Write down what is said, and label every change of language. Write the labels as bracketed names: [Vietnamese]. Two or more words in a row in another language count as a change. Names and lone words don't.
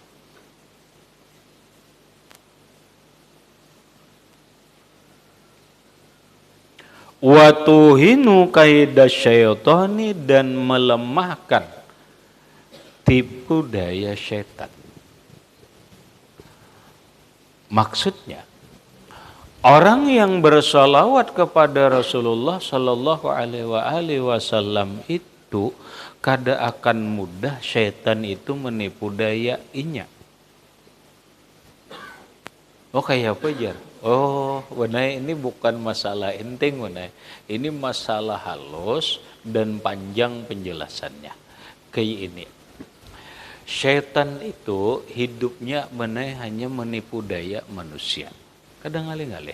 [Arabic] وتوهن كيد الشيطان [Indonesian] dan melemahkan tipu daya syaitan. Maksudnya, orang yang bersalawat kepada Rasulullah [Arabic] صلى الله عليه وسلم [Indonesian] itu kada akan mudah syaitan itu menipu dayainya. Oh kayak apa jar? Oh benar ini bukan masalah enteng benar. Ini masalah halus dan panjang penjelasannya. Kayak ini. Syaitan itu hidupnya benar hanya menipu daya manusia. [Banjar] Kadang ngalih-ngalih.